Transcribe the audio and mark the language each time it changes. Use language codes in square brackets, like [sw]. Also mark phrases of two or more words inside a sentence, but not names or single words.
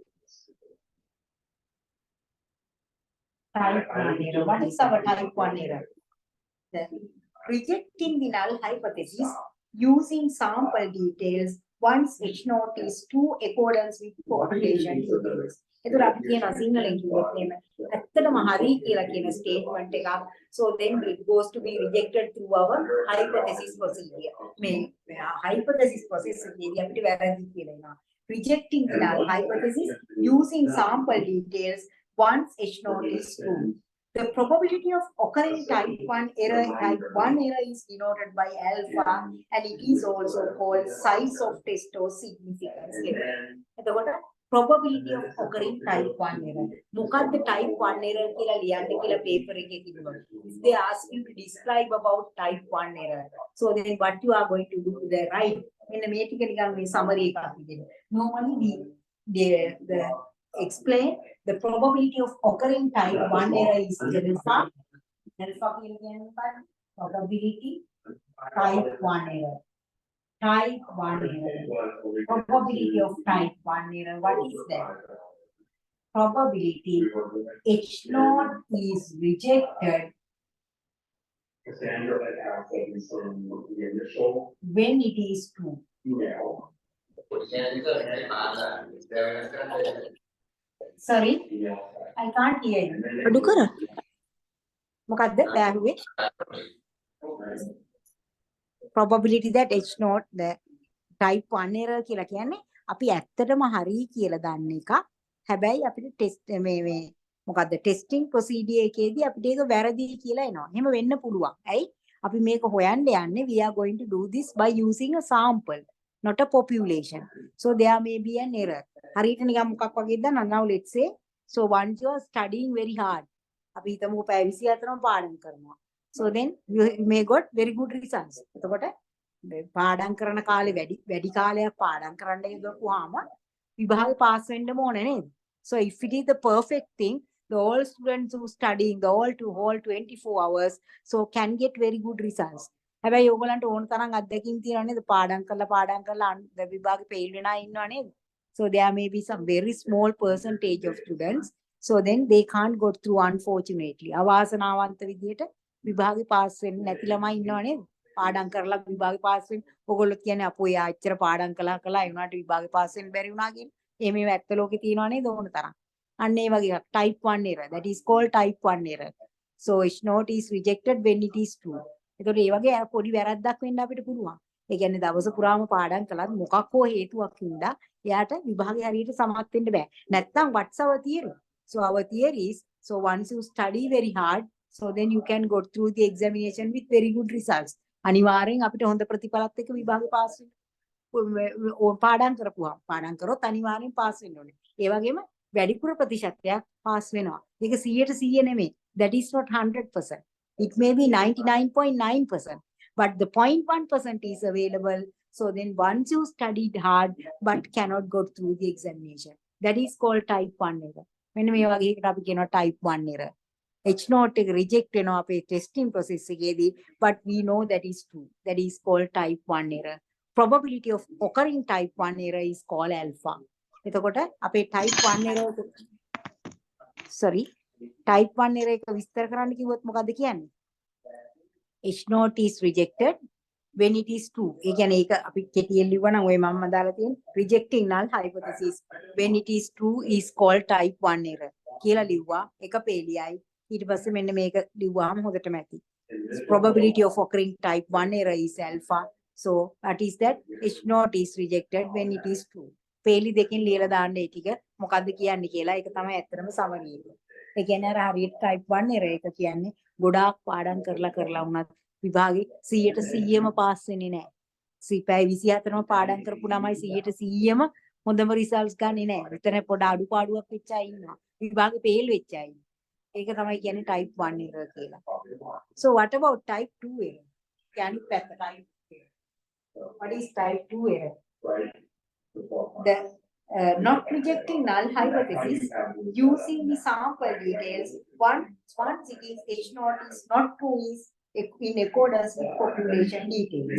[en] Type 1 error. What is our type 1 error? The rejecting the null hypothesis using sample details once H naught is true accordance with population details. [si] එතකොට අපි කියන සිංහලෙන් කිව්වොත් එහෙම ඇත්තටම හරි කියලා කියන statement එකක්. [en] So then it goes to be rejected through our hypothesis procedure. [si] මේ [en] hypothesis process [si] එකේදී අපිට වැරදි කියලා එනවා. [en] Rejecting the null hypothesis using sample details once H naught is true. The probability of occurring type 1 error is denoted by alpha, and it is also called size of test or significance level. එතකොට probability of occurring type 1 error. [si] මොකක්ද [en] type 1 error [si] කියලා ලියන්න කියලා paper එකේ තිබුණා. [en] If they ask you to describe about type 1 error, so then what you are going to do the right [si] මෙන්න මේ ටික නිකන් මේ summary එකක් විදිහට. [en] Normally the explain the probability of occurring type 1 error is alpha. Alpha probability type 1 error. Type 1 error. Probability of type 1 error. What is that? Probability H naught is rejected Cassandra had asked that we send the initial when it is true. email. Sorry, Email. I can't hear you. And then they [si] අඩු කර මොකද්ද බෑහුවේ? [en] probability that H not the type 1 error [si] කියලා කියන්නේ අපි ඇත්තටම හරි කියලා දන්න එක. හැබැයි අපිට ටෙස්ට් මේ මොකද්ද [en] testing procedure [si] එකේදී අපිට ඒක වැරදි කියලා එනවා. එහෙම වෙන්න පුළුවන්. ඇයි? අපි මේක හොයන්න යන්නේ [en] we are going to do this by using a sample, not a population. So there may be an error. [si] හරියට නිකන් මොකක් වගේද දන්නවද? [en] Now let's say so once you are studying very hard. [si] අපි හිතමු පැය 24ම පාඩම් කරනවා. [en] So then you may got very good results. [si] එතකොට පාඩම් කරන කාලේ වැඩි කාලයක් පාඩම් කරන්න යොදවුවාම විභාගේ පාස් වෙන්නම ඕනේ නේද? [en] So if it is the perfect thing, the all students who studying the all 24 hours so can get very good results. [si] හැබැයි ඕගලන්ට ඕන තරම් අත්දැකීම් තියෙනවා නේද? පාඩම් කරලා විභාගේ fail වෙන අය ඉන්නවා නේද? [en] So there may be some very small percentage of students. So then they can't go through unfortunately. [si] අවාසනාවන්ත විදියට විභාගේ පාස් වෙන්නේ නැති ළමයි ඉන්නවා නේද? පාඩම් කරලා විභාගේ පාස් වෙන්න. ඕගොල්ලෝ කියන්නේ අපෝ යා එච්චර පාඩම් කළා ඒ වුණාට විභාගේ පාස් වෙන්න බැරි වුණා කියලා. මේව ඇත්ත ලෝකේ තියෙනවා නේද ඕන තරම්. අන්න ඒ වගේ එකක් [en] type 1 error. That is called type 1 error. So H note is rejected when it is true. [si] ඒතකොට ඒ වගේ පොඩි වැරද්දක් වෙන්න අපිට පුළුවන්. ඒ කියන්නේ දවස පුරාම පාඩම් කළත් මොකක් හෝ හේතුවක් හින්දා එයාට විභාගේ හරියට සමත් වෙන්න බෑ. [en] නැත්තම් what's our theory? So our theory is so once you study very hard so then you can go through the examination with very good results. [si] අනිවාර්යෙන් අපිට හොඳ ප්‍රතිඵලත් එක්ක විභාගේ පාස් වෙන්න. පාඩම් පාඩම් කරොත් අනිවාර්යෙන් පාස් වෙන්න ඕනේ. ඒ වගේම වැඩිපුර ප්‍රතිශතයක් පාස් වෙනවා. ඒක 100% නෙමෙයි. [en] That is not 100%. It may be 99.9%. But the 0.1% is available. So then once you studied hard but cannot go through the examination. That is called type 1 error. [si] මෙන්න මේ වගේ එකට අපි කියනවා [en] type 1 error. H note [si] එක reject වෙනවා අපේ [en] testing process [si] එකේදී, [en] but we know that is true. That is called type 1 error. Probability of occurring type 1 error is called alpha. [si] එතකොට අපේ [en] type 1 error type 1 error [si] එක විස්තර කරන්න කිව්වොත් මොකද්ද කියන්නේ? [en] H note is rejected when it is true. [si] ඒ කියන්නේ ඒක අපි කෙටියෙන් ලිව්වනම් ඔය මම දාලා තියෙන [en] rejecting null hypothesis when it is true is called type 1 error [si] කියලා ලිව්වා. එක පේලියයි. ඊට පස්සේ මෙන්න මේක ලිව්වාම හොඳටම ඇති. [en] Probability of occurring type 1 error is alpha. So what is that? H note is rejected when it is true. [si] පේලි දෙකෙන් ලියලා දාන්න ඒ ටික මොකද්ද කියන්නේ කියලා. ඒක තමයි ඇත්තටම summary එක. ඒ කියන්නේ අර හරියට [en] type 1 error [si] එක කියන්නේ ගොඩාක් පාඩම් කරලා වුණත් විභාගේ 100%ම පාස් වෙන්නේ නැහැ. පැය 24ම පාඩම් කරපු ළමයි 100%ම හොඳම results ගන්නේ නැහැ. විතර පොඩ අඩුපාඩුවක් වෙච්ච අය ඉන්නවා. විභාගේ fail වෙච්ච අය. ඒක තමයි කියන්නේ [en] type 1 error [si] කියලා. [en] So what about type 2 error? [si] කියන්නේ පැත්ත [en] type 2 error. What is type 2 error? The not rejecting null hypothesis using the sample details once it is H naught is not true is in accordance with population details.